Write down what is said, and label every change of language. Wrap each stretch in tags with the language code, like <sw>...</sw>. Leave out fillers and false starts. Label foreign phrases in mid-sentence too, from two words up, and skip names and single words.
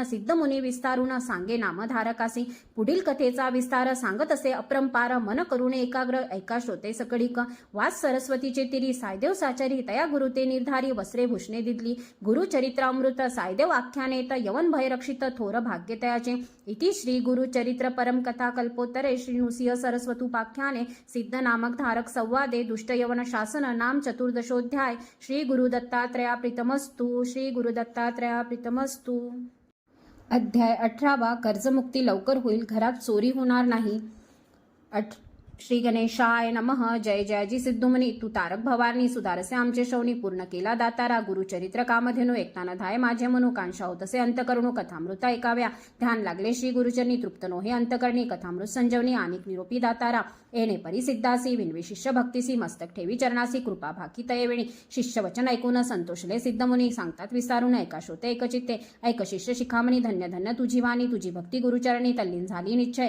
<mr>सिद्ध मुनी विस्तारून. सांगे नामधारकासी. पुढील कथेचा विस्तार. सांगत असे अपरंपार. मन करून एकाग्र. ऐका श्रोते सकळीक. वास सरस्वतीचे तिरी. सायदेव साचारी. तया गुरु ते निर्धारी. वस्त्रे भूषणे दिदली. गुरुचरित्र अमृत. सायदेव आख्यानेत. यवन भय रक्षित. थोर भाग्य तयाचे.</mr> <sa>इति श्री गुरुचरित्र परम कथा कल्पोत्तरे श्री नृसिंह सरस्वतुपाख्याने सिद्ध नामक धारक संवादे दुष्ट यवन शासन नाम चतुर्दशोध्याय. श्री गुरु दत्तात्रया प्रीतमस्तु. श्री गुरु दत्तात्रया प्रीतमस्तु.</sa> <mr>अध्याय 18. कर्जमुक्ती लवकर होईल. घरात चोरी होणार नाही.</mr> <sa>श्री गणेशाय नमः.</sa> <mr>जय जयाजी सिद्धुमनी तू तारक भवानी सुधारसे आमचे शौनी पूर्ण केला दातारा गुरुचरित्र कामधेनु एकताना धाय माझे मनू कांक्षा होतसे अंतकरणू कथामृता ऐकाव्या ध्यान लागले श्री गुरुचरणी तृप्त नोहे अंतकरणी कथामृत संजीवनी आनिक निरोपी दातारा येणे परी सिद्धासी विनवी शिष्य भक्तीसी मस्तक ठेवी चरणासी कृपा भाकी तयवेणी शिष्य वचन ऐकून संतोषले सिद्धमुनी सांगतात विस्तारून ऐका श्रोते एकचित्ते ऐक शिष्य शिखामणी धन्य धन्य तुझी वाणी तुझी भक्ती गुरुचरणी तल्लीन झाली निश्चय</mr>